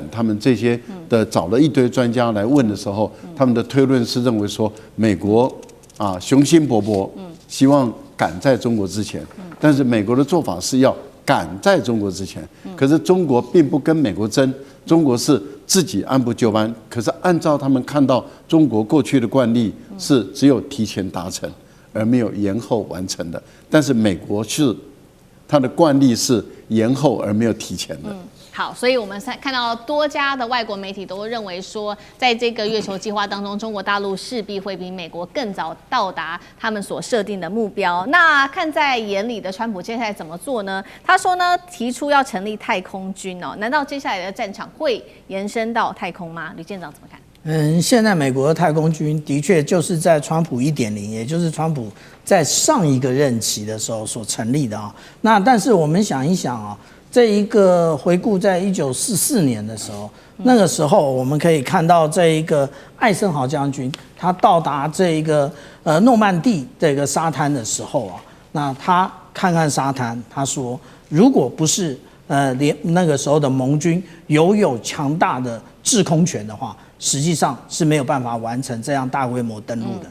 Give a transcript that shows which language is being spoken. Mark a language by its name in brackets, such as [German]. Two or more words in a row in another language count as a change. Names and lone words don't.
[Chinese] 他們這些的找了一堆專家來問的時候，他們的推論是認為說，美國雄心勃勃，希望趕在中國之前，但是美國的做法是要趕在中國之前，可是中國並不跟美國爭，中國是自己按部就班，可是按照他們看到中國過去的慣例，是只有提前達成，而沒有延後完成的。但是美國是它的慣例是延後而沒有提前的。好，所以我们看到多家的外國媒体都認為說，在這個月球計劃當中，中國大陸勢必會比美國更早到達他們所設定的目標。那看在眼裡的川普接下來怎麼做呢？他說呢，提出要成立太空軍哦，難道接下來的戰場會延伸到太空嗎？呂艦長怎麼看？現在美國的太空軍的確就是在川普1.0，也就是川普在上一個任期的時候所成立的啊。那但是我們想一想啊。這一個回顧，在1944年的時候，那個時候我們可以看到這一個艾森豪將軍，他到達這一個諾曼底這個沙灘的時候啊，那他看看沙灘，他說，如果不是那個時候的盟軍有強大的制空權的話，實際上是沒有辦法完成這樣大規模登陸的。